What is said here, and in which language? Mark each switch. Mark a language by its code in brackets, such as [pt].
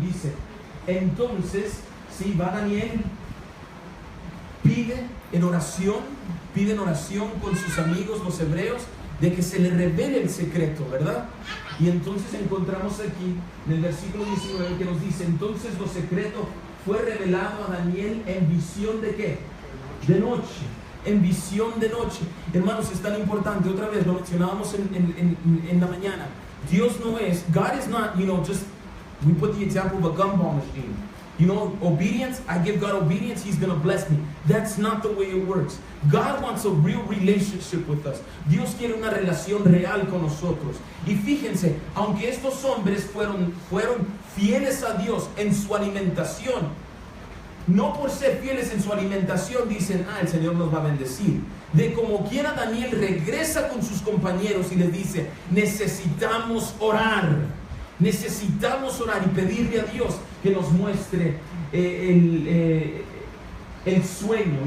[es] Dice: entonces, sí, va Daniel, pide en oración con sus amigos los hebreos de que se le revele el secreto, ¿verdad? Y entonces encontramos aquí en el versículo 19 que nos dice: entonces lo secreto fue revelado a Daniel en visión ¿de qué? De noche. En visión de noche. Hermanos, es tan importante, otra vez lo mencionábamos en la mañana. Dios no es, [en] God is not, just, we put the example of a gumball machine. Obedience, I give God obedience, He's going to bless me. That's not the way it works. God wants a real relationship with us. [es] Dios quiere una relación real con nosotros. Y fíjense, aunque estos hombres fueron fieles a Dios en su alimentación, no por ser fieles en su alimentación dicen: el Señor nos va a bendecir. De como quiera, Daniel regresa con sus compañeros y les dice: necesitamos orar y pedirle a Dios que nos muestre el sueño.